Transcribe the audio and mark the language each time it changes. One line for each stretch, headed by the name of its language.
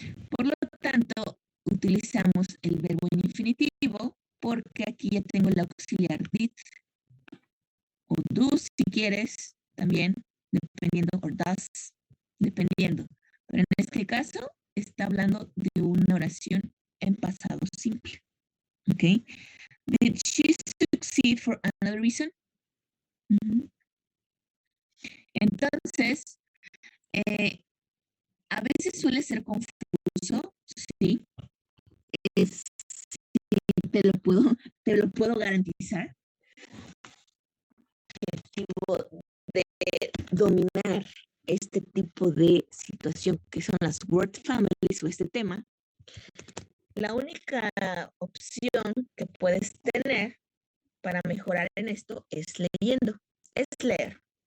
Spanish: Por lo tanto, utilizamos el verbo en infinitivo porque aquí ya tengo el auxiliar did o do si quieres también, dependiendo, o does, dependiendo. Pero en este caso está hablando de una oración en pasado simple. ¿Ok?
English: Did she succeed for another reason? Uh-huh.
Spanish: Entonces, a veces suele ser confuso, sí, te lo puedo garantizar, de dominar este tipo de situación que son las word families o este tema, la única opción que puedes tener para mejorar en esto es leyendo, es leer.